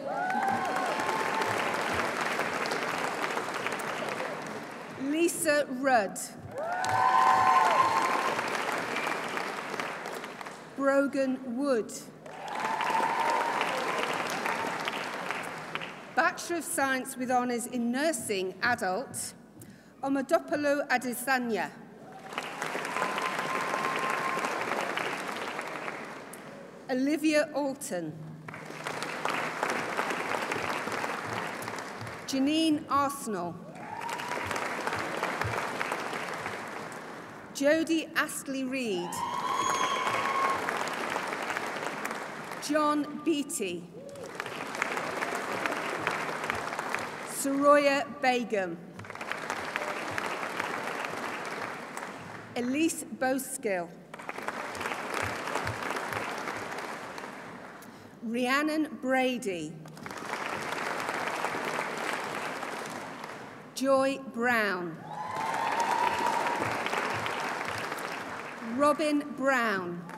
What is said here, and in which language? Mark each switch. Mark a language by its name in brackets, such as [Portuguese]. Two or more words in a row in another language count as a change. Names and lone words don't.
[English] Lisa Rudd. Brogan Wood. Bachelor of Science with Honours in Nursing, Adult, Omodopoulou Adesanya. Olivia Alton. Janine Arsenal. Jodie Astley Reid. John Beattie. Saroya Begum. Elise Boskill. Rhiannon Brady. Joy Brown. Robin Brown.